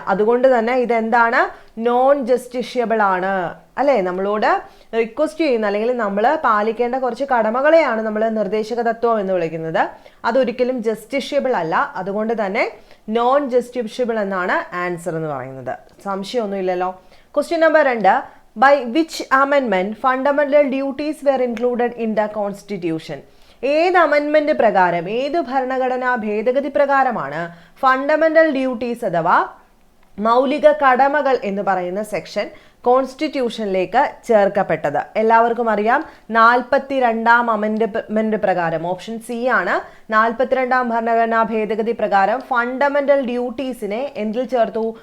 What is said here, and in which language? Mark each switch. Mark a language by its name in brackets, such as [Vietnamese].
[Malayalam] അതുകൊണ്ട് തന്നെ ഇതെന്താണ്? നോൺ ജസ്റ്റിഷ്യബിൾ ആണ്, അല്ലേ? നമ്മളോട് റിക്വസ്റ്റ് ചെയ്യുന്ന അല്ലെങ്കിൽ നമ്മൾ പാലിക്കേണ്ട കുറച്ച് കടമകളെയാണ് നമ്മൾ നിർദ്ദേശക തത്വം എന്ന് വിളിക്കുന്നത്. അതൊരിക്കലും ജസ്റ്റിഷ്യബിൾ അല്ല. അതുകൊണ്ട് തന്നെ നോൺ ജസ്റ്റിഷ്യബിൾ എന്നാണ് ആൻസർ എന്ന് പറയുന്നത്. സംശയമൊന്നുമില്ലല്ലോ. Question number 2. [English] By which amendment fundamental duties were included in the Constitution? [Malayalam] ഏത് അമെൻമെന്റ് പ്രകാരം, ഏത് ഭരണഘടനാ ഭേദഗതി പ്രകാരമാണ് ഫണ്ടമെന്റൽ ഡ്യൂട്ടീസ് അഥവാ മൗലിക കടമകൾ എന്ന് പറയുന്ന സെക്ഷൻ കോൺസ്റ്റിറ്റ്യൂഷനിലേക്ക് ചേർക്കപ്പെട്ടത്? എല്ലാവർക്കും അറിയാം. 42ാം അമെൻമെന്റ് പ്രകാരം, ഓപ്ഷൻ സി ആണ്, 42ാം ഭരണഘടനാ ഭേദഗതി പ്രകാരം ഫണ്ടമെന്റൽ ഡ്യൂട്ടീസിനെ എന്തിൽ ചേർത്തു?